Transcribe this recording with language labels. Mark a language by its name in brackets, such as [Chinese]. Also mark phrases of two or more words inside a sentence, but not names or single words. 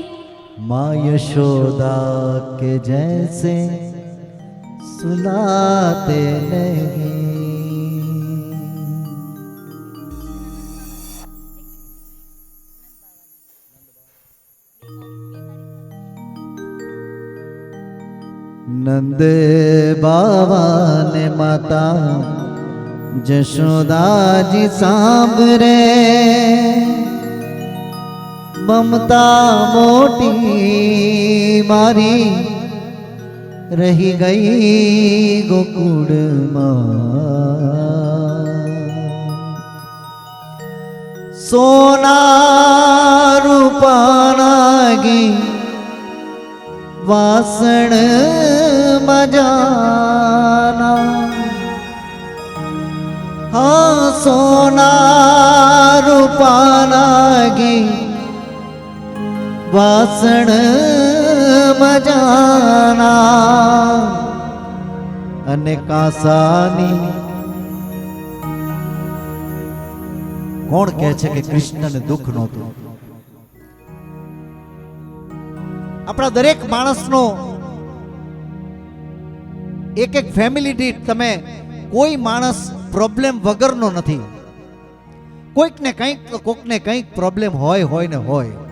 [Hindi] माँ यशोदा के जैसे सुलाते नहीं नंद बाबा ने माता [Gujarati] જશોદા જી સાંભરે મમતા મોટી મારી રહી ગઈ ગોકુળ માં સોના રૂપાના ગી વાસણ મજાના હાં સોના રૂપાના ગી વાસણ મજાના અને કાસાની કોણ કહે છે કે કૃષ્ણને દુઃખ નહોતું આપણા દરેક માણસનો એક એક ફેમિલી દીઠ તમે કોઈ માણસ પ્રોબ્લેમ વગરનો નથી કોઈકને કંઈક તો કોકને કંઈક પ્રોબ્લેમ હોય ને હોય